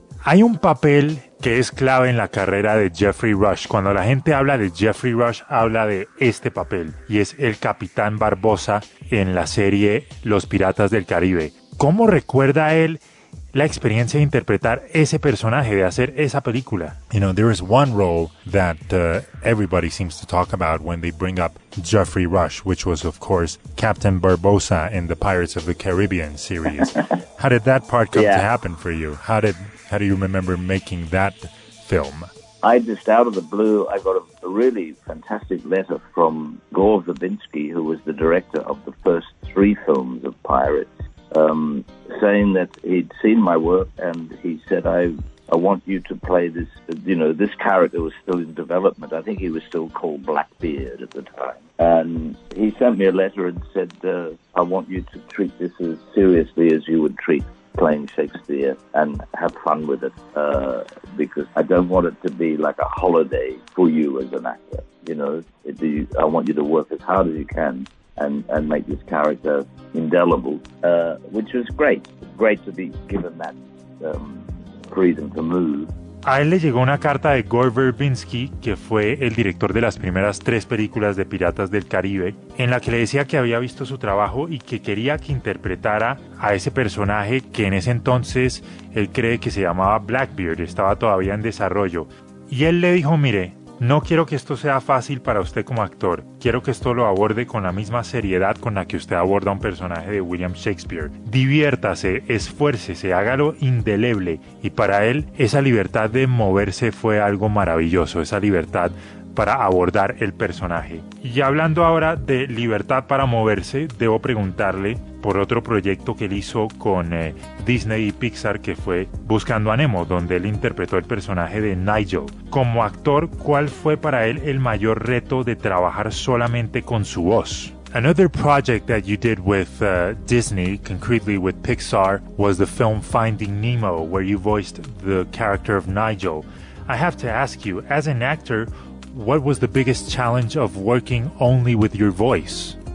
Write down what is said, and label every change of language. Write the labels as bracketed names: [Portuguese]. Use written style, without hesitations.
[Spanish] Hay un papel que es clave en la carrera de Jeffrey Rush. Cuando la gente habla de Jeffrey Rush, habla de este papel, y es el Capitán Barbosa en la serie Los Piratas del Caribe. ¿Cómo recuerda él la experiencia de interpretar ese personaje, de hacer esa película? [English] You know, there is one role that everybody seems to talk about when they bring up Jeffrey Rush, which was, of course, Captain Barbosa in the Pirates of the Caribbean series. How did that part come to happen for you? How do you remember making that film? I just, out of the blue, I got a really fantastic letter from Gore Verbinski, who was the director of the first three films of Pirates, saying that he'd seen my work, and he said, I want you to play this, you know, this character was still in development. I think he was still called Blackbeard at the time. And he sent me a letter and said, I want you to treat this as seriously as you would treat playing Shakespeare and have fun with it, because I don't want it to be like a holiday for you as an actor. You know, I want you to work as hard as you can and make this character indelible, which was great to be given that freedom to move. [Spanish] A él le llegó una carta de Gore Verbinski, que fue el director de las primeras tres películas de Piratas del Caribe, en la que le decía que había visto su trabajo y que quería que interpretara a ese personaje que en ese entonces él cree que se llamaba Blackbeard, estaba todavía en desarrollo. Y él le dijo, mire, no quiero que esto sea fácil para usted como actor, quiero que esto lo aborde con la misma seriedad con la que usted aborda un personaje de William Shakespeare. Diviértase, esfuércese, hágalo indeleble. Y para él, esa libertad de moverse fue algo maravilloso, esa libertad para abordar el personaje. Y hablando ahora de libertad para moverse, debo preguntarle por otro proyecto que él hizo con Disney y Pixar, que fue Buscando a Nemo, donde él interpretó el personaje de Nigel. Como actor, ¿cuál fue para él el mayor reto de trabajar solamente con su voz? [English] Another project that you did with Disney, concretely with Pixar, was the film Finding Nemo, where you voiced the character of Nigel. I have to ask you, as an actor, what was the biggest challenge of working only with your voice?